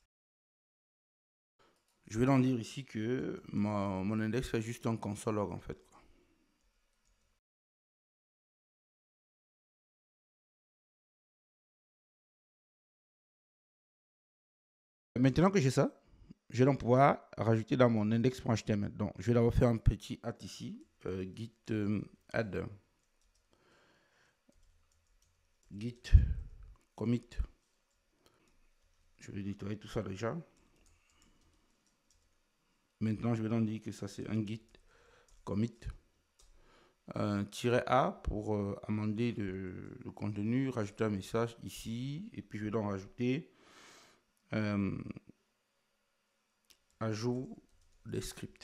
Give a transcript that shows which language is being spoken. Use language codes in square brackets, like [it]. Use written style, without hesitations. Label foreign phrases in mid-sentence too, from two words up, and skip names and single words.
[fr] Je vais leur dire ici que mon index fait juste un console log en fait. Maintenant que j'ai ça, je vais donc pouvoir rajouter dans mon index.html. Donc je vais d'abord faire un petit add ici, git add git commit. Je vais nettoyer tout ça déjà. Maintenant, je vais donc dire que ça c'est un git commit. -a pour amender le contenu, rajouter un message ici, et puis je vais donc rajouter ajout des scripts.